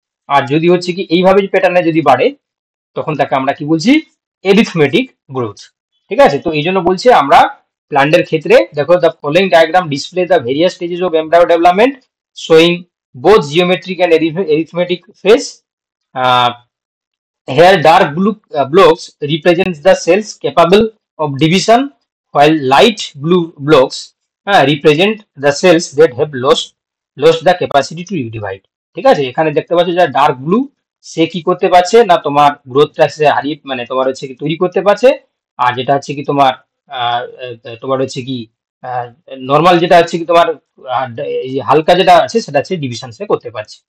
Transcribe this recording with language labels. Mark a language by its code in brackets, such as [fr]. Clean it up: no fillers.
[bn] আর যদি হচ্ছে কি এইভাবে প্যাটার্নে যদি বাড়ে, তখন তাকে আমরা কি বলছি, এরিথমেটিক গ্রোথ। ঠিক আছে, তো এই জন্য বলছে আমরা প্ল্যান্টের ক্ষেত্রে দেখো [en] The following diagram display the various stages of embryo development showing both geometric and arithmetic phase. Here dark blue blocks represents the cells capable of division, while light blue blocks represent the cells that have lost the capacity to divide. [bn] ঠিক আছে, এখানে দেখতে পাচ্ছ যে dark blue সে কি করতে পারছে না, তোমার গ্রোথটা সে হারিয়ে মানে তোমার হচ্ছে কি তৈরি করতে পারছে। আর যেটা হচ্ছে কি তোমার তোমার হচ্ছে কি নর্মাল যেটা হচ্ছে কি তোমার এই হালকা যেটা আছে সেটা হচ্ছে ডিভিশন সে করতে পারছে।